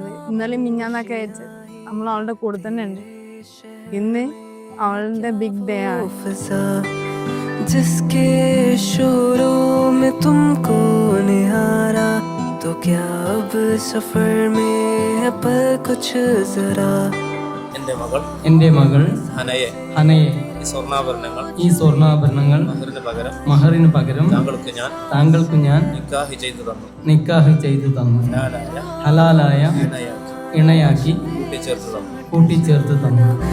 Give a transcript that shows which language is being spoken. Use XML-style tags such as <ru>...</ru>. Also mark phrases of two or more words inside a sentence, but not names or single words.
<ml>ഇന്നലെ മിഞ്ഞാന്നൊക്കെ ആയിട്ട് നമ്മൾ അവളുടെ കൂടെ തന്നെ ഉണ്ട്. ഇന്ന് അവളുടെ</ml> <en>big day</en> <ml>ആണ്.</ml> <hi>जिसके शोरों में तुमको निहारा तो क्या अब सफर में है पर कुछ जरा.</hi> <ml>എൻ്റെ മകൾ ഹനയെ ഈ സ്വർണ്ണാഭരണങ്ങൾ മഹറിന് പകരം താങ്കൾക്ക് ഞാൻ നിക്കാഹ് ചെയ്തു തന്നു. ഹലാലായ ഇണയാക്കി കൂട്ടിച്ചേർത്ത് തന്നു.</ml>